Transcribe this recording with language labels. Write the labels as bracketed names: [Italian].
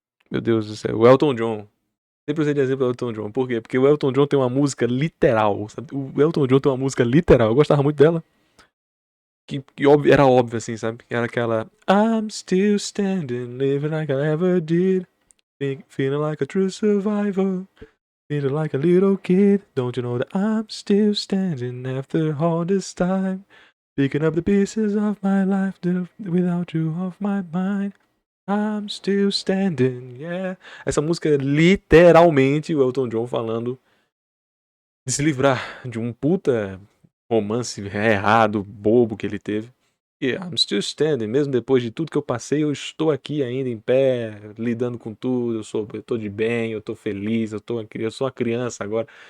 [Portuguese] Meu Deus do céu, o Elton John. Sempre usei de exemplo o Elton John. Por quê? Porque o Elton John tem uma música literal, sabe? O Elton John tem uma música literal. Eu gostava muito dela. Que era óbvio, assim, sabe? Era aquela [English] I'm still standing, living like I ever did, feeling like a true survivor, feeling like a little kid. Don't you know that I'm still standing after all this time, picking up the pieces of my life without you off my mind. I'm still standing, yeah. [Portuguese] Essa música é literalmente o Elton John falando de se livrar de um puta romance errado, bobo que ele teve. E [English] I'm still standing, [Portuguese] mesmo depois de tudo que eu passei, eu estou aqui ainda em pé, lidando com tudo, eu tô de bem, eu tô feliz, eu sou uma criança agora.